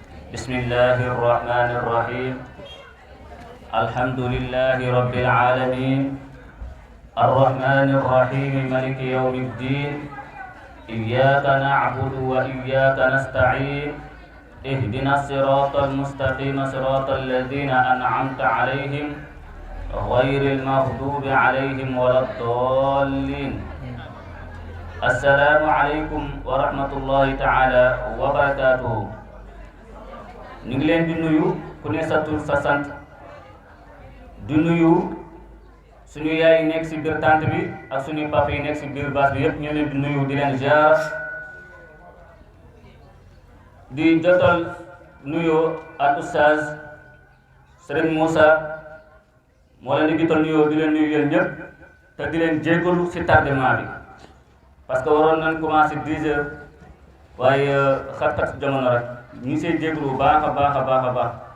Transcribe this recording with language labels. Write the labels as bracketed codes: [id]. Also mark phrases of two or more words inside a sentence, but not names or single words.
[ar] بسم الله الرحمن الرحيم الحمد لله رب العالمين الرحمن الرحيم مالك يوم الدين إياك نعبد وإياك نستعين اهدنا الصراط المستقيم صراط الذين أنعمت عليهم غير المغضوب عليهم ولا الضالين السلام عليكم ورحمة الله تعالى وبركاته [wo] ñu ngi leen di nuyu ku ne sa tur sa sant di nuyu suñu yaay yi nekk si biir tànt bi ak suñu papa yi nekk si biir baas bi yëpp ñu leen di nuyu di leen ziar di jotal nuyoo ak oustaz Serigne Moussa moo leen di jotal nuyoo di leen nuyu yéen ñëpp te di leen jéggalu si tardement bi [fr] parce que [wo] waroon nañ [fr] commencé 10 heures [wo] waaye xat-xat jamono rek ñu see jéggalu bu baax a baax